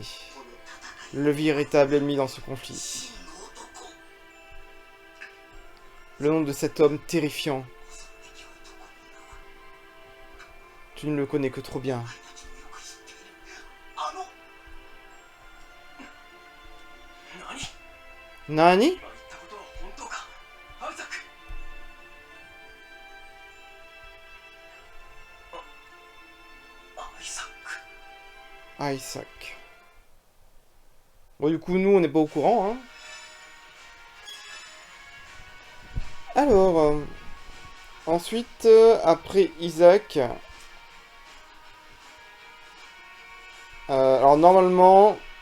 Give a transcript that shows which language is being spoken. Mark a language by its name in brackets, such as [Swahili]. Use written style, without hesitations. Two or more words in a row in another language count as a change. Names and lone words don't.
[French] Le véritable ennemi dans ce conflit. Le nom de cet homme terrifiant. Tu ne le connais que trop bien. Nani? [Japanese] 今言ったことは本当かアイザック。アイザック。 [French] Isaac. Bon, du coup, nous, on n'est pas au courant, hein. Alors, ensuite, après Isaac... alors, normalement...